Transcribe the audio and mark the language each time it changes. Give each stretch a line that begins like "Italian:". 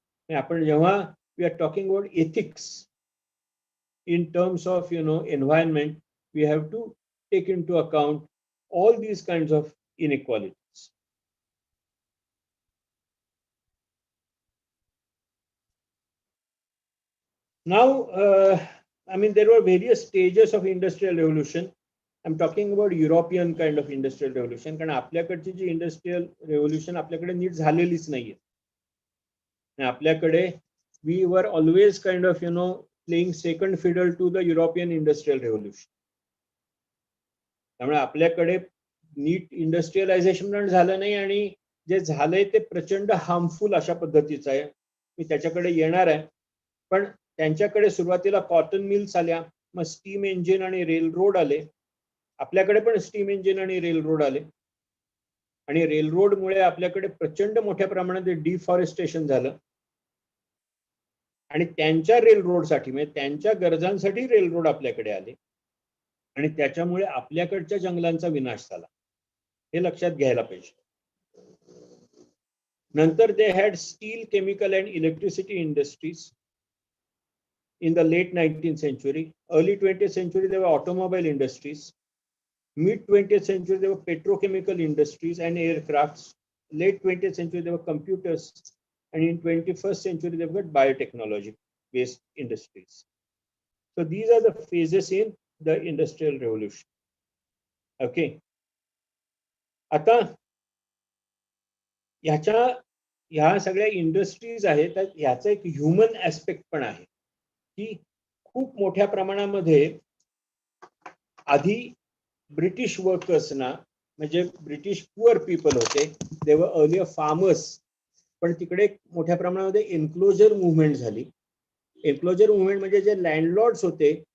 Marathi: आपण जेव्हा
English: we are talking about ethics in terms of environment, we have to take into account all these kinds of inequalities. Now there were various stages of industrial revolution. I'm talking about European kind of industrial revolution,
Marathi: कारण आपल्याकडची जी industrial revolution आपल्याकडे नीट झालेलीच नाहीये. आपल्याकडे
English: we were always kind of playing second fiddle to the European industrial revolution.
Marathi: त्यामुळे आपल्याकडे नीट industrialisation झालं नाही, आणि जे झालंय ते प्रचंड हार्मफुल अशा पद्धतीचं आहे. मी त्याच्याकडे येणार आहे. पण त्यांच्याकडे सुरुवातीला कॉटन मिल्स आल्या, मग स्टीम इंजिन आणि रेल रोड आले. आपल्याकडे पण स्टीम इंजिन आणि रेल रोड आले, आणि रेल रोडमुळे आपल्याकडे प्रचंड मोठ्या प्रमाणात डिफॉरेस्टेशन झालं. आणि त्यांच्या रेल रोडसाठी म्हणजे त्यांच्या गरजांसाठी रेल रोड आपल्याकडे आले, आणि त्याच्यामुळे आपल्याकडच्या जंगलांचा विनाश झाला. हे लक्षात घ्यायला पाहिजे. नंतर
English: They had steel, chemical and electricity industries in the late 19th century. Early 20th century there were automobile industries. Mid 20th century there were petrochemical industries and aircrafts. Late 20th century there were computers, and in 21st century there were biotechnology based industries. So these are the phases in the industrial revolution.
Marathi: Okay, आता ह्या सगळ्या industries आहेत, तर ह्याचा एक human aspect पण आहे की खूप मोठ्या प्रमाणामध्ये आधी ब्रिटिश वर्कर्सना, म्हणजे ब्रिटिश पुअर पीपल होते,
English: they were earlier farmers,
Marathi: पण तिकडे मोठ्या प्रमाणामध्ये एन्क्लोजर मुवमेंट झाली. एन्क्लोजर मुवमेंट म्हणजे जे लँडलॉर्ड्स होते